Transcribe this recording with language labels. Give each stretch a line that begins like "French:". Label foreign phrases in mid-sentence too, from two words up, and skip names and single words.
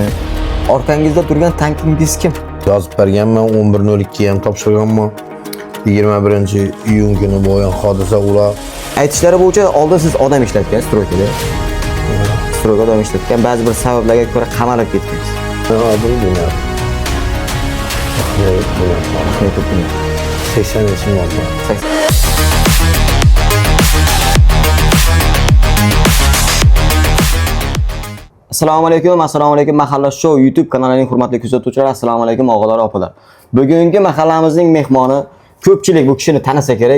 Uzbek: Orqangizda turgan tankingiz kim? Yozib berganman, 11:02 ham topshirganman. 21-iyun kuni bo'lgan hodisa ular. Aytishlari bo'yicha oldin siz odam ishlatgan stroykada. Stroyga odam ishlatgan, ba'zi bir sabablarga ko'ra qamalib ketgansiz.
Turkish: Adım Bunyat. Rahmet olsun. 80 yaşım oldu.
Uzbek: Assalomu alaykum Mahalla Show YouTube kanalining hurmatli kuzatuvchilari, assalomu alaykum og'alar, opalar. Bugungi mahallamizning mehmoni, ko'pchilik bu kishini tanisa kerak.